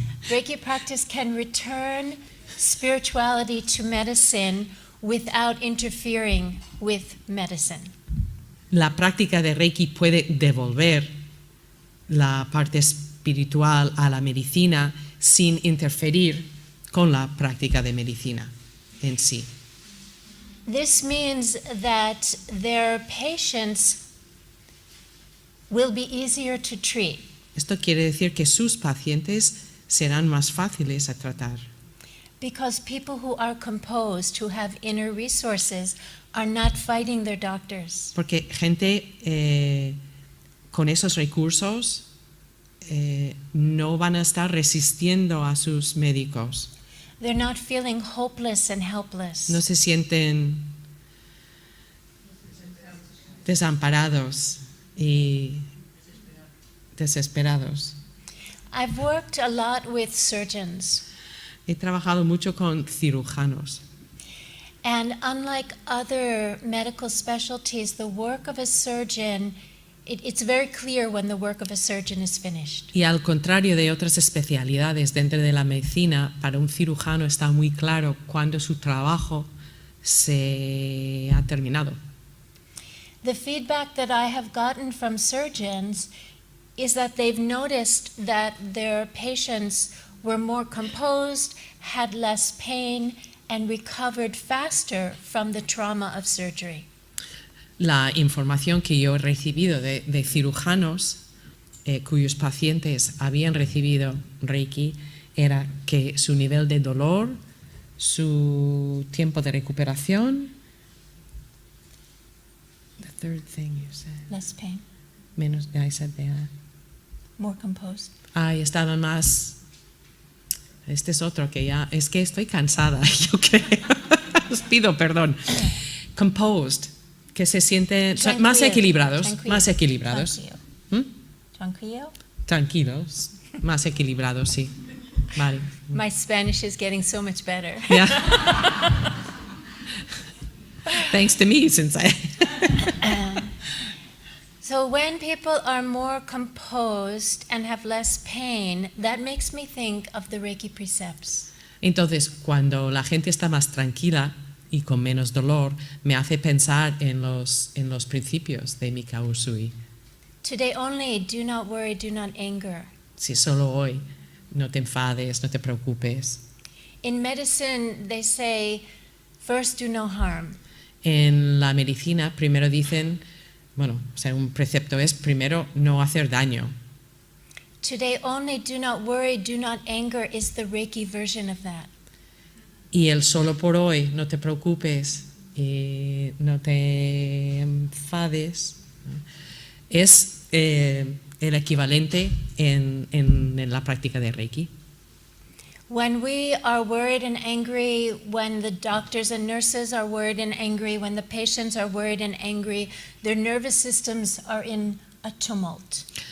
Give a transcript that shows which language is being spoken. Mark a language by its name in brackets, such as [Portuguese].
[English] Reiki practice can return spirituality to medicine without interfering with medicine. [Spanish] La práctica de Reiki puede devolver la parte espiritual a la medicina sin interferir con la práctica de medicina en sí. [English] This means that their patients will be easier to treat [Spanish] Esto quiere decir que sus pacientes serán más fáciles a tratar, [English] because people who are composed, who have inner resources, are not fighting their doctors. [Spanish] porque gente con esos recursos no van a estar resistiendo a sus médicos, [English] They're not feeling hopeless and helpless. [Spanish] no se sienten desamparados y desesperados. [English] I've worked a lot with surgeons, [Spanish] He trabajado mucho con cirujanos [English] and unlike other medical specialties, the work of a surgeon, it's very clear when the work of a surgeon is finished. [Spanish] y al contrario de otras especialidades dentro de la medicina, para un cirujano está muy claro cuando su trabajo se ha terminado. [English] The feedback that I have gotten from surgeons is that they've noticed that their patients were more composed, had less pain, and recovered faster from the trauma of surgery. [Spanish] La información que yo he recibido de cirujanos cuyos pacientes habían recibido Reiki era que su nivel de dolor, su tiempo de recuperación, [English] the third thing you said, Less pain, [Spanish] menos, [English] I said that. more composed. [Spanish] Ay, estaban más. Este es otro que ya. Es que estoy cansada, yo creo. Os pido perdón. Composed, que se sienten más equilibrados. Más equilibrados. Tranquilo. Tranquilos. Más equilibrados, sí. Vale. [English] My Spanish is getting so much better. Yeah. Thanks to me, since I. So when people are more composed and have less pain, that makes me think of the Reiki precepts. [Spanish] Entonces, cuando la gente está más tranquila y con menos dolor, me hace pensar en los principios de Mikao Usui. [English] Today only, do not worry, do not anger. [Spanish] Si solo hoy, no te enfades, no te preocupes. [English] In medicine, they say, first do no harm. [Spanish] En la medicina primero dicen, bueno, o sea, un precepto es primero no hacer daño. [English] Today only, do not worry, do not anger is the Reiki version of that. [Spanish] Y el solo por hoy, no te preocupes, no te enfades, es el equivalente en la práctica de Reiki. [English] When we are worried and angry, when the doctors and nurses are worried and angry, when the patients are worried and angry, their nervous systems are in a tumult.